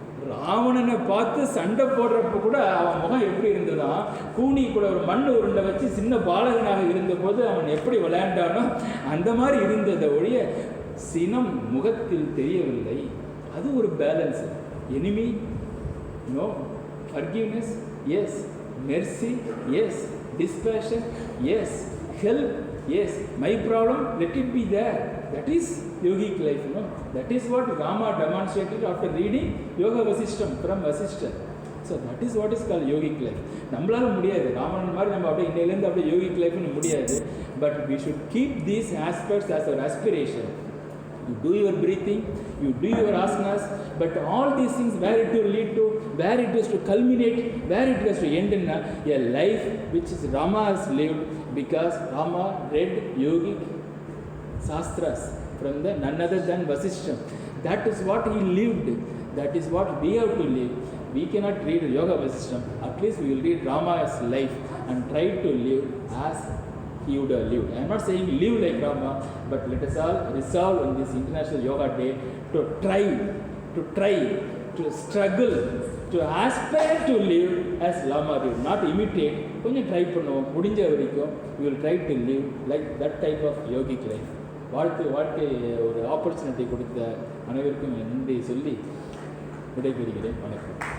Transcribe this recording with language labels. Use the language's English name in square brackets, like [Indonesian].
[Tamil] ராவணனை பார்த்து சண்டை போடுறப்ப கூட அவன் முகம் எப்படி இருந்ததான், கூனி கூட ஒரு மண் உருண்டை வச்சு சின்ன பாலகனாக இருந்தபோது அவன் எப்படி விளையாண்டானோ அந்த மாதிரி இருந்ததை ஒழிய சினம் முகத்தில் தெரியவில்லை. அது ஒரு balance. [English] Enemy no, forgiveness yes, mercy yes, dispassion yes, help. Yes, my problem, let it be there. That is yogic life, you know. That is what Rama demonstrated after reading Yoga Vasishtam from Vasishta. So that is what is called yogic life. [Tamil] நம்மளால முடியாது, ராமன் மாதிரி நம்ம அப்படியே இன்னையிலேருந்து அப்படியே yogic லைஃப்னு முடியாது. [English] But we should keep these aspects as our aspiration. You do your breathing, you do your asanas, but all these things, where it will lead to, where it is to culminate, where it is to end in a life which is Rama has lived, because Rama read yogic sastras from the none other than Vasishta. That is what he lived. That is what we have to live. We cannot read Yoga Vasishta. At least we will read Rama's life and try to live as he would have lived. I am not saying live like Rama, but let us all resolve on this International Yoga Day to try, to struggle, to aspire to live as Rama did. Not imitate. [Tamil] கொஞ்சம் try பண்ணுவோம், முடிஞ்ச வரைக்கும் [English] we will try to live like that type of yogic life. [Tamil] வாழ்க்கை ஒரு opportunity கொடுத்த அனைவருக்கும் நன்றி சொல்லி விடைபெறுகிறேன். வணக்கம்.